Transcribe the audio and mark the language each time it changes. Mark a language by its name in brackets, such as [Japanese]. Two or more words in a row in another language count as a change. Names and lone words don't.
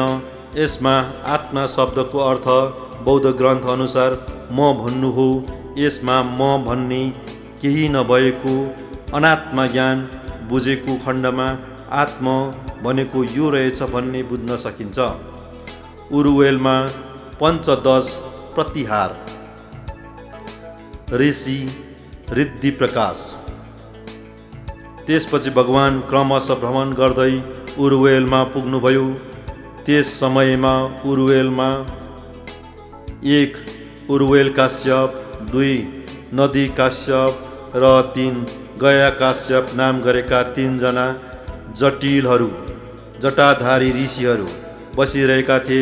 [Nepali] यसमा आत्मा शब्दको अर्थ बौद्ध ग्रन्थ अनुसार म भन्नु हो। यसमा म भन्ने केही नभएको अनात्मा ज्ञान बुझेको खण्डमा आत्म भनेको यो रहेछ भन्ने बुझ्न सकिन्छ। उरुवेलमा पञ्चदश प्रतिहार। ऋषि रिद्धि प्रकाश। त्यसपछि भगवान क्रमशः भ्रमण गर्दै उरुवेलमा पुग्नुभयो। त्यस समयमा उरुवेलमा 1 उरुवेल काश्यप, 2 नदी काश्यप र 3 गया काश्यप नाम गरेका 3 जना जटिलहरू, जटाधारी ऋषिहरू बसिरहेका थिए।